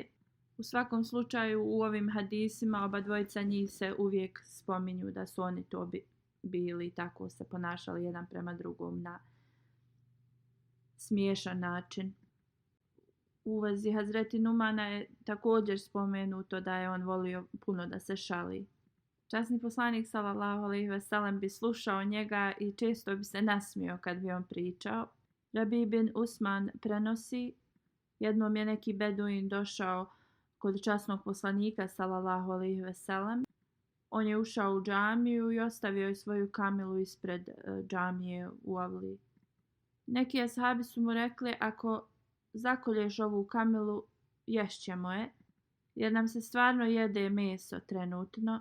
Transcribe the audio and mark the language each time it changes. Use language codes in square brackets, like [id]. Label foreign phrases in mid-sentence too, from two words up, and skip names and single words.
[bs] U svakom slučaju u ovim hadisima oba dvojica njih se uvijek spominju da su oni to bili i tako se ponašali jedan prema drugom na smiješan način. U vezi Hazreti Numana je također spomenuto da je on volio puno da se šali. Časni poslanik [ar] صلى الله عليه وسلم [bs] bi slušao njega i često bi se nasmijao kad bi on pričao. Rabi bin Usman prenosi, jednom je neki beduin došao kod časnog poslanika [ar] صلى الله عليه وسلم. [bs] On je ušao u džamiju i ostavio je svoju kamilu ispred džamije u avli. Neki ashabi su mu rekli, ako zakolješ ovu kamilu, ješćemo je, jer nam se stvarno jede meso trenutno.